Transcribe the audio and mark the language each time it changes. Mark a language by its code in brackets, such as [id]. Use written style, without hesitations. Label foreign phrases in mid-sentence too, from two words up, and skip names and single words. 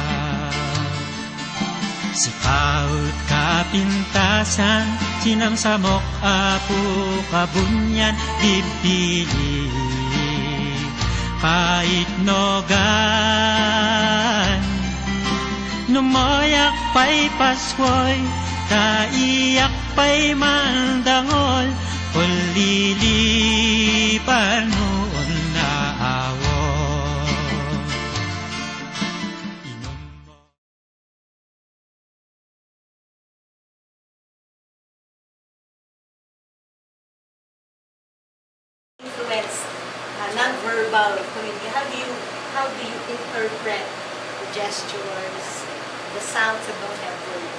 [kne] Sikaut kapintasan, sinamsamok apu kabunyan bibili, kahit nogan. Numoyak pa'y paswoy, kaiyak pa'y mandangol, ulilipan noon na awon. [en] Non-verbal community. How do you interpret the gestures, the sounds that don't have words?